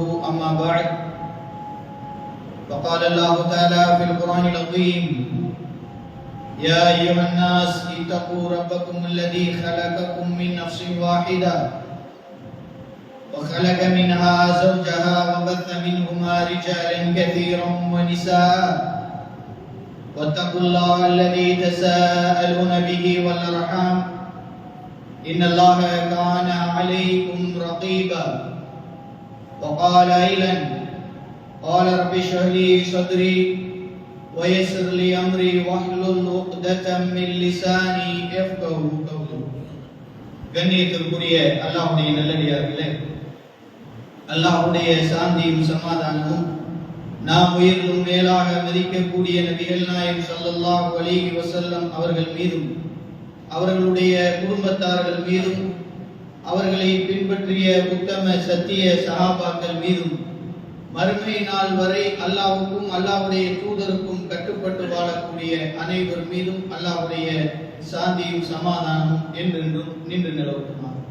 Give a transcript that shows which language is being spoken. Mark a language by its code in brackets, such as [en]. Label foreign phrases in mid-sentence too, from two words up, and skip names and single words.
[ar] أما بعد، فقال الله تعالى في القرآن العظيم: يا أيها الناس اتقوا ربكم الذي خلقكم من نفس واحدة وخلق منها زوجها وبث منهما رجالا كثيرا ونساء واتقوا الله الذي تساءلون به والأرحام إن الله كان عليكم رقيبا. وقال أيضا: قال رب اشرح لي صدري ويسر لي أمري واحلل عقدة من لساني يفقهوا قولي. [ta] கண்ணியத்திற்குரிய அல்லாஹ்வுடைய நல்லடியார்களே, அல்லாஹ்வுடைய சாந்தியும் சமாதானமும் நாம் உயிரிலும் மேலாக மதிக்கக்கூடிய நபிகள் நாயகம் [ar] صلى الله عليه وسلم [ta] அவர்கள் மீதும் அவர்களுடைய குடும்பத்தார்கள் மீதும் அவர்களை பின்பற்றிய உத்தம சத்திய சஹாபாக்கள் மீதும் மறுமை நாள் வரை அல்லாஹ்வுக்கும் அல்லாஹ்வுடைய தூதருக்கும் கட்டுப்பட்டு வாழக்கூடிய அனைவர் மீதும் அல்லாஹ்வுடைய சாந்தியும் சமாதானமும் என்றென்றும் நின்று நிலவட்டுமா.